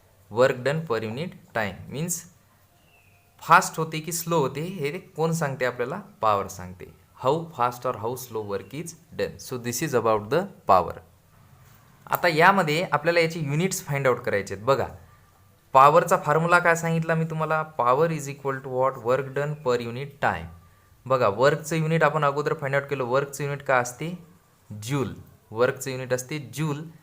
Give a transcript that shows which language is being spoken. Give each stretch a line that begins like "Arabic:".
Marathi: Work done per unit time means fast होते की slow होते हे कोण सांगते आपल्याला? पॉवर सांगते.
English: How fast और how slow work is done. So this is about the power.
Marathi: आता यामध्ये आपल्याला याचे युनिट्स फाइंड आउट करायचे आहेत. बघा पॉवरचा फॉर्म्युला काय सांगितला मी तुम्हाला?
English: Power is equal to what? Work done per unit time.
Marathi: बघा वर्कचं युनिट आपण अगोदर फाइंड आउट केलं. वर्कचं युनिट काय असते? जूल. वर्कचं युनिट असते जूल.